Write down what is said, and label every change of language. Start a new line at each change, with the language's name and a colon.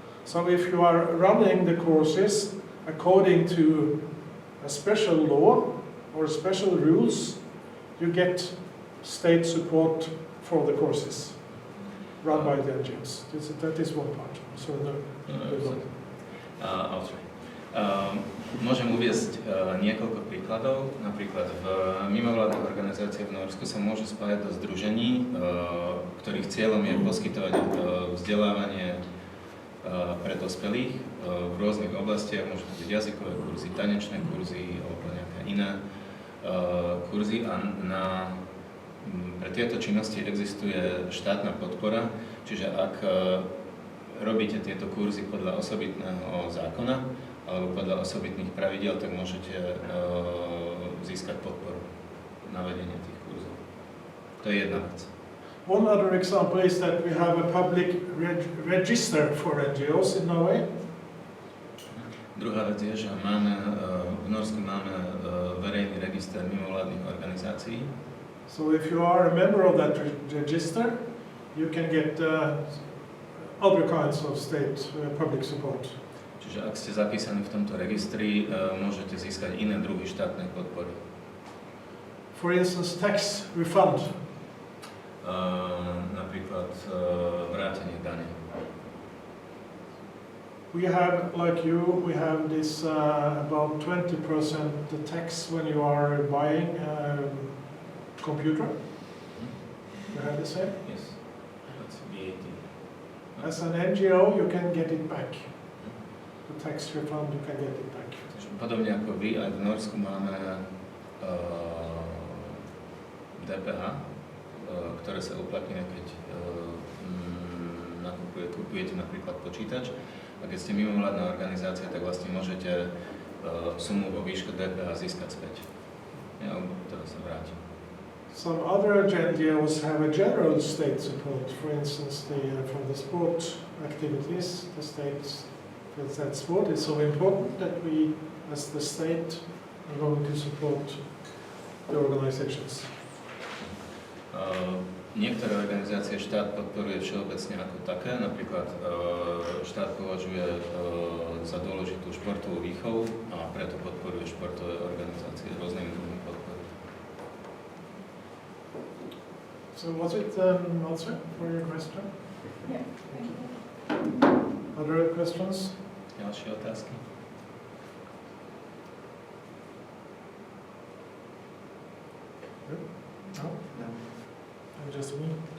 English: So if you are running the courses according to a special law or special rules, you get state support for the courses run by the NGOs. That is one part. So I'll try.
Slovak: Môžem uviesť niekoľko príkladov. Napríklad v mimovládnych organizáciách v Norsku sa môžu spájať do združení, ktorých cieľom je poskytovať vzdelávanie pre dospelých v rôznych oblastiach. Môžu to byť jazykové kurzy, tanečné kurzy alebo nejaké iné kurzy. A pre tieto činnosti existuje štátna podpora, čiže ak robíte tieto kurzy podľa osobitného zákona alebo podľa osobitných pravidiel, tak môžete získať podporu. na vedenie tých kurzov. To je jedna vec.
English: One other example is that we have a public register for NGOs in Norway.
Slovak: Druhá vec je, že v Norsku máme verejný register mimovládnych organizácií.
English: So if you are a member of that register, you can get other kinds of state public support.
Slovak: Čiže ak ste zapísaní v tomto registri, môžete získať iné druhy štátnej podpory.
English: For instance, tax refund.
Slovak: Napríklad vrátenie dane.
English: We have, like you, we have this about 20% the tax when you are buying a computer. You have the same? Yes, that's VAT. As an NGO, you can get it back. The tax refund, you can get it back.
Slovak: Podobne ako vy, aj v Norsku máme DPH, ktoré sa uplatňuje, keď kupujete napríklad počítač. A keď ste mimovládna organizácia, tak vlastne môžete sumu vo výške DPH získať späť. Ja teda sa vrátim.
English: Some other NGOs have a general state support. For instance, from the sport activities, the state feels that sport is so important that we, as the state, are going to support the organizations.
Slovak: Niektoré organizácie štát podporuje všeobecne ako také, napríklad štát považuje za dôležitú športovú výchovu a preto podporuje športové organizácie rôznymi druhými podpory.
English: So was it an answer for your question? Yeah, thank you. Other questions?
Slovak: Ďalšie otázky?
English: No? No. Just me.